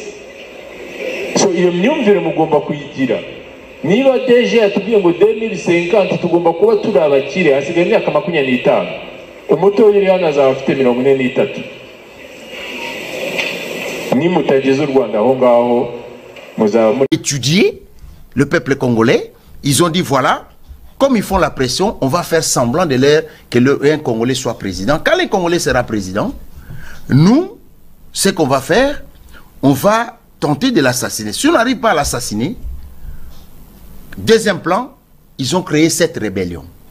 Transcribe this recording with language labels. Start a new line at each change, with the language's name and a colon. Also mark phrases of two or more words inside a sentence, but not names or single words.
Kinyarwanda: So iyo myumvire mugomba kuyigira. Niba DG yatubwiye ngo 2050 tugomba kuba turi abakire, hasigaye imyaka 25. Umuto yiri hano azaba afite 43. Ni mutagize u Rwanda aho ngaho muzaba
French: étudier le peuple congolais. Ils ont dit voilà, comme ils font la pression, on va faire semblant de l'air que un Congolais soit président. Quand le Congolais sera président, nous, ce qu'on va faire, on va tenter de l'assassiner. Si on n'arrive pas à l'assassiner, deuxième plan, ils ont créé cette rébellion.